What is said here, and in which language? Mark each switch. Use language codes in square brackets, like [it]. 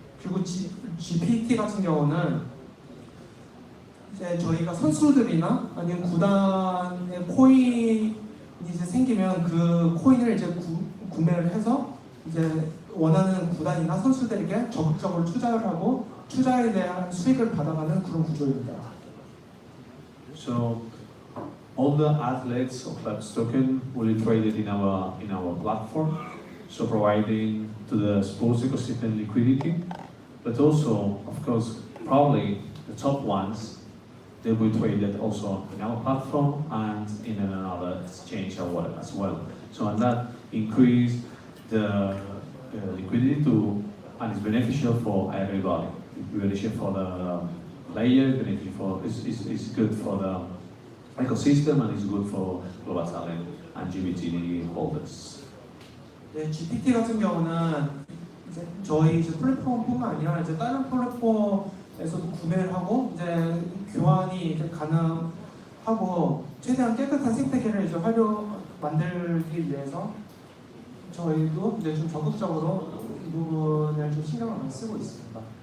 [ko] 그리고 GPT 같은 경우는 이제 저희가 선수들이나 아니면 구단의 코인이 이제 생기면 그 코인을 이제 구매를 해서 이제 원하는 구단이나 선수들에게 적극적으로 투자를 하고 투자에 대한 수익을 받아가는 그런 구조입니다. [en] So all the athletes of clubs token will be traded in our platform, so providing to the sports ecosystem liquidity, but also, of course, probably the top ones, they will be traded also in our platform and in another exchange or wallet as well. So and that increase the liquidity and it's beneficial for everybody. It's beneficial for player, benefit for is good for the ecosystem, and it's good for Globatalent and GBT holders. [ko] 네, GPT 같은 경우는 이제 저희 이제 플랫폼뿐만 아니라 이제 다른 플랫폼에서도 구매를 하고 이제 교환이 이제 가능하고 최대한 깨끗한 생태계를 이제 만들기 위해서 저희도 이제 좀 적극적으로 이 부분을 좀 신경을 많이 쓰고 있습니다.